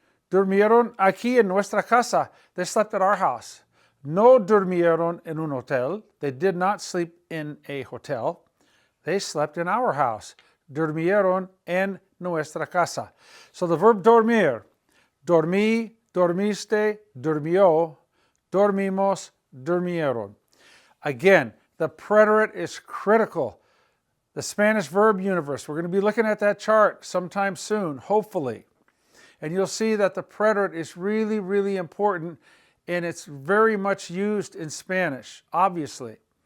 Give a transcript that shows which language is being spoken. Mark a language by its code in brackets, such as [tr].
[es] Durmieron aquí en nuestra casa. [en] They slept at our house. [es] No durmieron en un hotel. [en] They did not sleep in a hotel. They slept in our house. [es] Durmieron en nuestra casa. [en] So the verb [es] dormir. Dormí, dormiste, durmió, dormimos, durmieron. [en] Again, the preterite is critical. The Spanish verb universe. We're going to be looking at that chart sometime soon, hopefully. And you'll see that the preterite is really, really important, and it's very much used in Spanish, obviously.